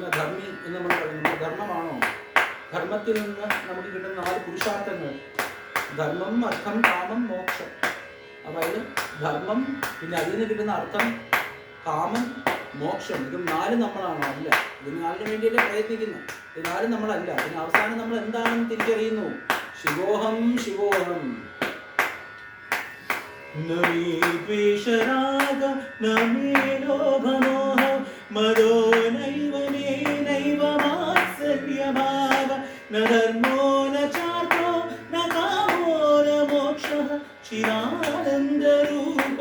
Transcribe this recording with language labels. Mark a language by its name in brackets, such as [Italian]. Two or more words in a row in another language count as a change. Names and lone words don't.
[Malayalam] ധർമ്മി എന്ന് നമ്മൾ പറയുന്നത് ധർമ്മമാണോ? ധർമ്മത്തിൽ നിന്ന് നമുക്ക് കിട്ടുന്ന 4 പുരുഷാർത്ഥങ്ങൾ: ധർമ്മം, അർത്ഥം, കാമം, മോക്ഷം. അപ്പോൾ അതിൽ ധർമ്മം, പിന്നെ അതിൽ നിന്ന് കിട്ടുന്ന അർത്ഥം, കാമം, മോക്ഷം, ഇതും 4 നമ്മളാണോ? അല്ല. ഇത് 4 വേണ്ടിയല്ലേ പ്രയത്നിക്കുന്നത്. ഇത് 4 നമ്മളല്ല. പിന്നെ അവസാനം നമ്മൾ എന്താണെന്ന് തിരിച്ചറിയുന്നു. [Sanskrit] ശിവോഹം ശിവോഹം. न मे द्वेषराग न मे लोभमोह मदो नैव मेनैव मात्सर्यभाव न धर्मो न चार्थो न कामो न मोक्षः चिदानन्दरूप